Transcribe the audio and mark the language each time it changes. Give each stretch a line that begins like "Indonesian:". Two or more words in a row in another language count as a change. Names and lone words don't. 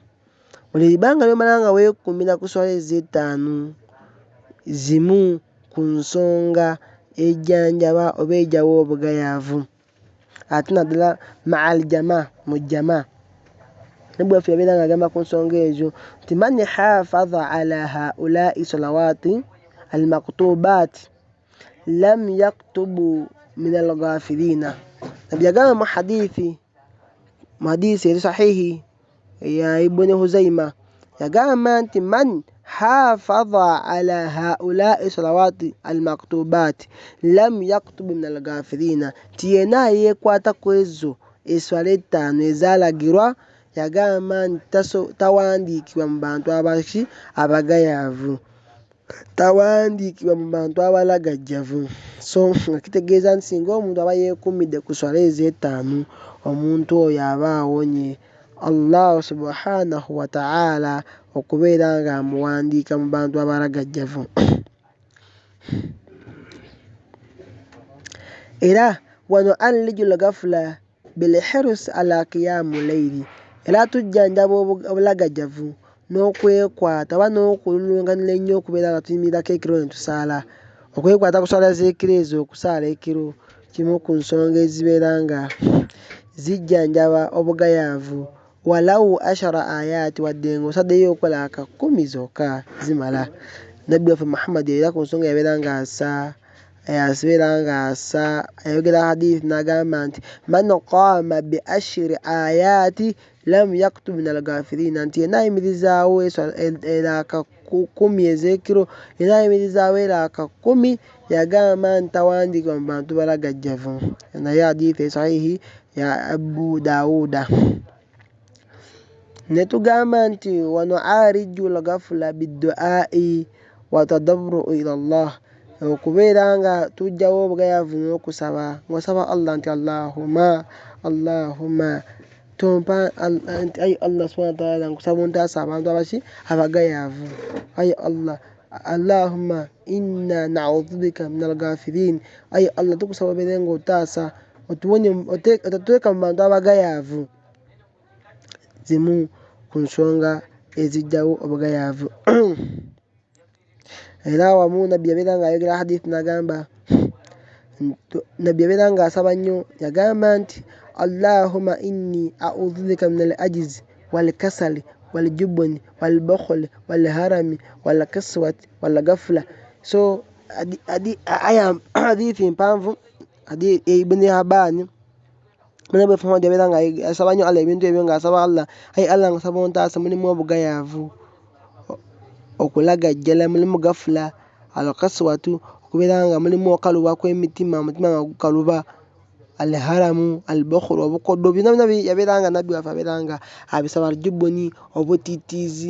Ganda: Buli bbanga ly'omala nga weekuumira ku swala ez'etaano, zimu ku nsonga ejjanjaba oba ejawa obugayaavu. Ate naddala
Arabic: مع الجماعة,
Ganda: mu jama, Nabbi waffe yabeera ng'agamba ku nsonga ezo nti
Arabic: من حافظ على هؤلاء الصلوات المكتوبات لم يكتب من الغافلين.
Ganda: Nabbi yagamba mu hadithi eri sahihi ya Ibn Huzaima, yagamba nti
Arabic: من حافظ على هؤلاء الصلوات المكتوبات لم يكتب من الغافلين,
Ganda: nti yenna yeekwata ku ezo eswala etaano ezaalagirwa, yagamba nti tawandiikibwa mu bantu abagayaavu, tawandiikibwa mu bantu abalagajjavu. So nga kitegeeza nti singa omuntu aba yeekuumidde ku swala ez'etaano, omuntu oyo aba awonye
Arabic: الله سبحانه وتعالى
Ganda: okubeera ng'amuwandiika mu bantu abalagajjavu. Era wano
Arabic: العلاج للغفلة بالحرص على قيام الليل,
Ganda: era tujjanjaba obulagajjavu n'okwekwata oba n'okulunganira ennyo okubeera nga tuyimirirako ekiro ne tusaala. Okwekwata ku swala z'ekiro ezo, okusaala ekiro, kimu ku nsonga ezibeera nga zijjanjaba obugayaavu.
Arabic: ولو عشر آيات,
Ganda: wadde ng'osaddeyo okukola aka 10 zokka zimala. Nabbi waffe Muhammad era ku nsonga yabeera ng'asa, ayogera hadith n'agamba nti
Arabic: من قام بعشر آيات لم يكتب من الغافلين,
Ganda: nti yenna ayimirizaawo era aka 10 ez'ekiro, yenna ayimirizaawo era aka 10, yagamba nti tawandiikibwa mu bantu balagajjavu. Naye hadith esahihi ya Abu Dawuda. Ne tugamba nti wano
Arabic: العلاج للغفلة بالدعاء والتضرع إلى الله,
Ganda: okubeera nga tujjawo obugayaavu n'okusaba, ng'osaba Allah nti Allahumma tompa, ayi
Arabic: الله سبحانه وتعالى,
Ganda: nkusaba ontaasa abantu abagayaavu. Ayi Allah,
Arabic: اللهم إنا نعوذ بك من الغافلين,
Ganda: ayi Allah tukusaba obeere ng'otaasa otatuteeka mu bantu abagayaavu. Zimu ku nsonga ezijjawo obugayaavu. Era wamu Nabbi yabeera ng'ayogera hadith n'agamba, Nabbi yabeera ng'asaba nnyo, yagamba nti
Arabic: اللهم إني أعوذ بك من العجز والكسل والجبن والبخل والهرم والقسوة والغفلة.
Ganda: So hadithi mpanvu, hadithi Ibn Habani, Nabbi Muhammad yabeera ng'asaba nnyo Allah ebintu ebyo, ng'asaba Allah, ayi Allah nkusaba ontaasa, mulimu obugayaavu, okulagajjala, mulimu gafula, al-kaswatu, okubeera nga mulimu okaluba kw'emitima, omutima nga gukaluba,
Arabic: الهرم البخل
Ganda: obukoddo bino yabeeranga nabbi waffe abeeranga abisaba aljubuni obutiitiizi.